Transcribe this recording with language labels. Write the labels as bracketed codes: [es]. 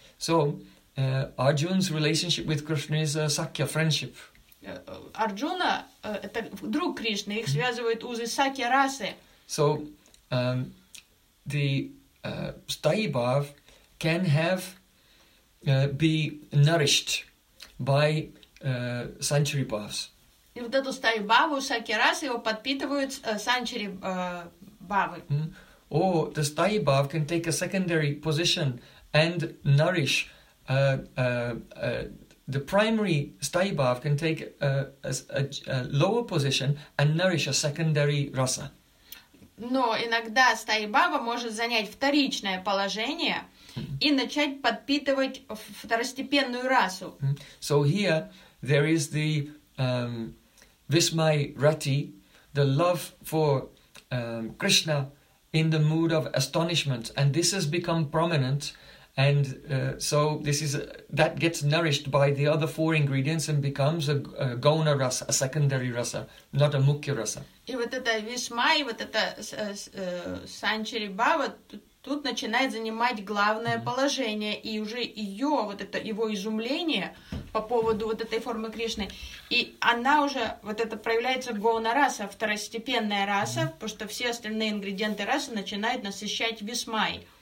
[en] So, Arjuna's relationship with Krishna is a sakya, friendship. [ru] Арджуна — это друг Кришны, их связывают узы сакья расы. [en] So, the sthayi bhav can have be nourished by sanchari bhavs. И вот эту sthayi bhavu, сакья расы, его подпитывают санчари бхавы. Or the sthayi bhav can take a secondary position and nourish. The primary staibhav can take a lower position and nourish a secondary rasa. [ru] Но иногда стаибава может занять вторичное положение и начать подпитывать второстепенную расу. [en] So here there is the vismay rati, the love for Krishna in the mood of astonishment, and this has become prominent, and so this is that gets nourished by the other four ingredients and becomes a gona rasa, a secondary rasa, not a mukhya rasa. [ru] И вот это весьма, и вот это санчари бава тут начинает занимать главное положение, и уже ее вот это его изумление по поводу вот этой формы Кришны, и она уже вот это проявляется гоуна раса, второстепенная раса, потому что все остальные ингредиенты расы начинают насыщать весьмай.